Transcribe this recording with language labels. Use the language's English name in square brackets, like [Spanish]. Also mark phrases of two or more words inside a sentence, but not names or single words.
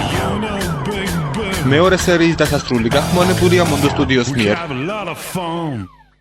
[English] alive. [Georgian] მეორე სერიის დასასრული გახმოვანებულია Mondo Studios მიერ. [English] Have a lot of fun.